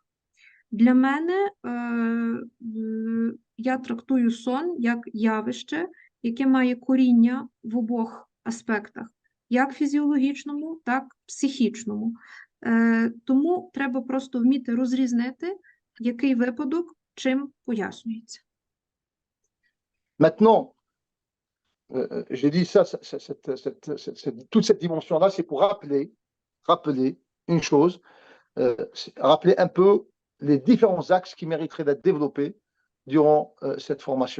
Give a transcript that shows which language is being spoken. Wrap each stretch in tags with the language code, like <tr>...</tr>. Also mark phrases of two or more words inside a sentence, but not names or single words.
<uk>Для мене я трактую сон як явище, яке має коріння в обох аспектах, як фізіологічному, так і психічному. Тому треба просто вміти розрізнити, який випадок чим пояснюється.</uk> <fr>Maintenant, j'ai dit ça, toute cette dimension-là, c'est pour rappeler une chose, rappeler un peu les différents axes qui mériteraient d'être développés durant cette formation.</fr>